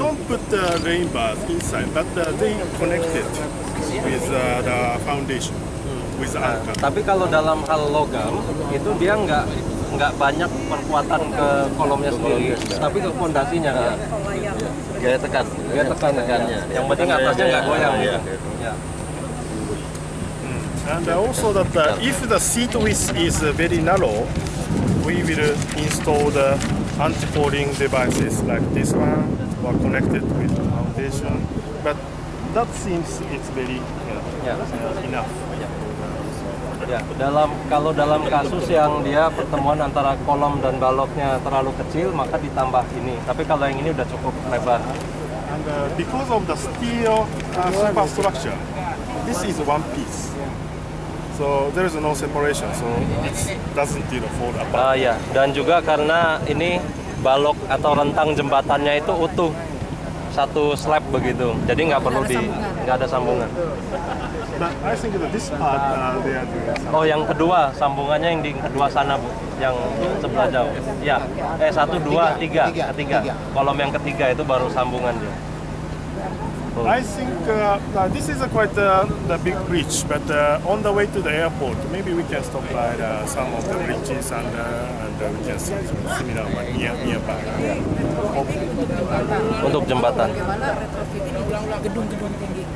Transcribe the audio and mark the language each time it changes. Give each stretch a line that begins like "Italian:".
English: They don't put the rain bars inside, but they connected with the foundation, with the anchor.
Indonesian: Tapi kalau dalam hal logam itu dia nggak banyak perkuatan ke kolomnya sendiri, tapi ke fondasinya kan. Gaya tekannya. Yang penting atasnya nggak goyang. Ya.
English: And also that if the seat width is very narrow, we will install the anti-falling devices like this one or connected with the foundation. But that seems it's very enough.
Indonesian: Ya, kalau dalam kasus yang dia pertemuan antara kolom dan baloknya terlalu kecil, maka ditambah ini. Tapi kalau yang ini udah cukup lebar.
English: And because of the steel superstructure, this is one piece. So there is no separation, so it doesn't fall apart.
Indonesian: Ya, dan juga karena ini balok atau rentang jembatannya itu utuh, satu slab begitu, jadi nggak ada sambungan.
English: But I think that this part they are doing something.
Indonesian: Oh, yang kedua sambungannya yang di kedua sana, Bu, yang sebelah jauh. Ya, 1, 2, 3, ketiga. Kolom yang ketiga itu baru sambungan dia.
English: I think this is quite the big bridge, but on the way to the airport, maybe we can stop by some of the bridges and we can see similar one nearby.
Indonesian: Untuk jembatan. Bagaimana retrofitting gedung-gedung tinggi?